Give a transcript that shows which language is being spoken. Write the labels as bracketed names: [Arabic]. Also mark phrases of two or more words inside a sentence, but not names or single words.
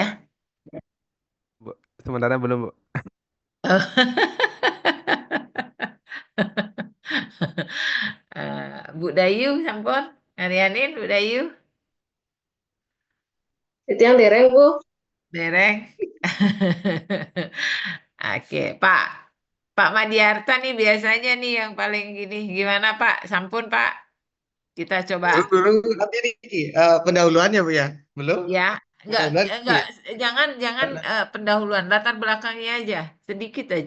[Indonesian] Bu. Sementara belum, Bu. Bu Dayu sampun, Arianin Bu Dayu, Itu yang dereng, Bu. dereng. Oke, Pak Madiarta nih biasanya nih yang paling gini. Gimana Pak? Sampun Pak, kita coba. Dulu nanti nih pendahuluannya Bu ya. Belum? Ya, Pendahuluan enggak, ya. jangan jangan pendahuluan, latar belakangnya aja, sedikit aja.